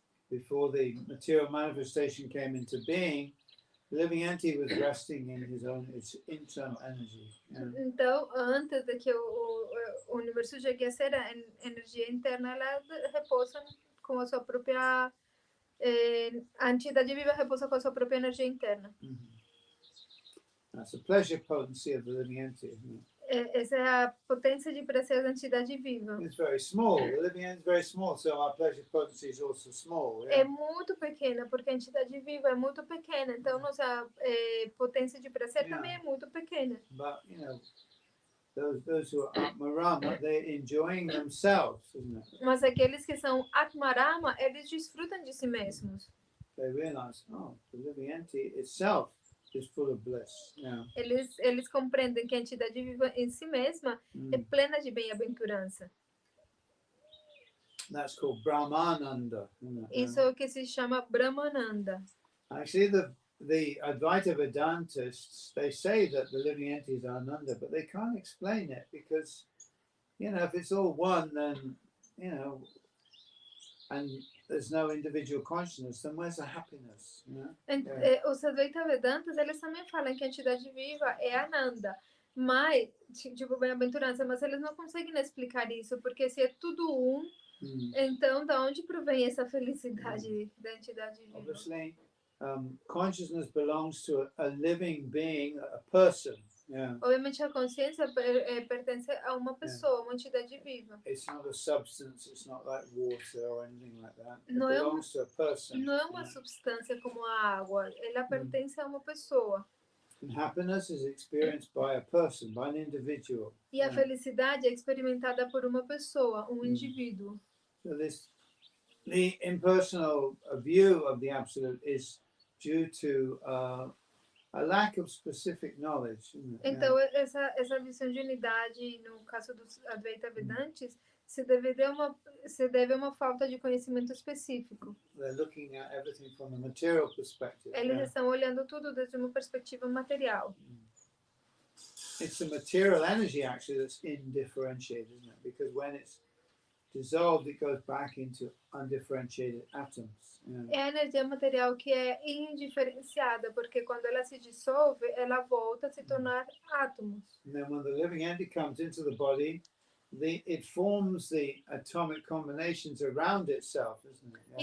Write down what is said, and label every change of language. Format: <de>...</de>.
<en>before the material manifestation came into being, the living entity was resting in its internal energy.</en> <pt>Então, antes de que o universo chegue a ser, a energia interna ela repousa com a sua própria a entidade viva repousa com a sua própria energia interna.</pt> <en>That's the pleasure potency of the living entity, isn't it?</en> <pt>Essa é a potência de prazer da entidade viva.</pt> <en>It's very small. The living entity is very small, so our pleasure potency is also small.</en> <pt>É muito pequena, porque a entidade viva é muito pequena, então nossa potência de prazer também é muito pequena.</pt> <en>But you know, those who are Atmarama, they're enjoying themselves, isn't it?</en> <pt>Mas aqueles que são Atmarama, eles desfrutam de si mesmos.</pt> <en>They realize, oh, the living entity itself is full of bliss. Yeah.</en> <pt>Eles compreendem que a entidade viva em si mesma é plena de bem-aventurança.</pt> <en>That's called Brahmananda.</en> <pt>Isso é o que se chama Brahmananda.</pt> <en>Actually, the Advaita Vedantists, they say that the living entity is Ananda, but they can't explain it because, you know, if it's all one, then, you know, and there's no individual consciousness, then where's the happiness? You know?</en> <pt>Os Advaita Vedantas, eles também falam que a entidade viva é Ananda, mas, tipo, bem-aventurança, mas eles não conseguem explicar isso, porque se é tudo então da onde provém essa felicidade da entidade viva?</pt> <en>Obviously, consciousness belongs to a living being, a person. Yeah.</en> <pt>Obviamente a consciência pertence a uma pessoa, uma entidade viva.</pt> <en>It's not a substance, it's not like water or anything like that. It</en> <pt>Não</pt> <en>belongs to a person.</en> <pt>Não é uma substância como a água, ela pertence a uma pessoa.</pt> <en>And happiness is experienced by a person, by an individual.</en> <pt>E a felicidade é experimentada por uma pessoa, indivíduo.</pt> <en>So the impersonal view of the absolute is due to a lack of specific knowledge.</en> <pt>Então essa visão de unidade, no caso dos Advaita Vedantes, se deve a uma falta de conhecimento específico.</pt> <en>They're looking at everything from a material perspective.</en> <pt>Eles estão olhando tudo desde uma perspectiva material.</pt> <en>It's the material energy actually that's indifferentiated, isn't it? Because when it's dissolved, it goes back into undifferentiated atoms.</en> <pt>É a energia material que é indiferenciada, porque quando ela se dissolve, ela volta a se tornar átomos.</pt> <en>And then when the living entity comes into the body, it forms the atomic combinations around itself, isn't it?</en>